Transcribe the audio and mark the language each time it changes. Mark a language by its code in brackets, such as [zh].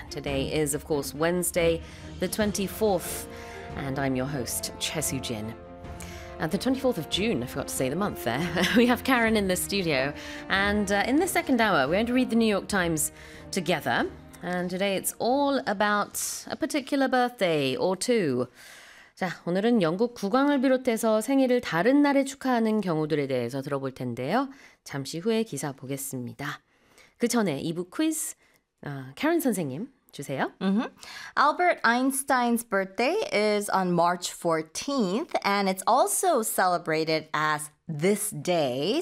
[en] Today is, of course, Wednesday, the 24th, and I'm your host, Chesu Jin. At the 24th of June, I forgot to say the month there, we have Karen in the studio. And in the second hour, we're going to read the New York Times together. And today it's all about a particular birthday or two. [ko] 자, 오늘은 영국 국왕을 비롯해서 생일을 다른 날에 축하하는 경우들에 대해서 들어볼 텐데요. 잠시 후에 기사 보겠습니다. 그 전에 2부 퀴즈, 카렌 선생님 주세요. Mm-hmm. [en] Albert Einstein's birthday is on March 14th, and it's also celebrated as this day.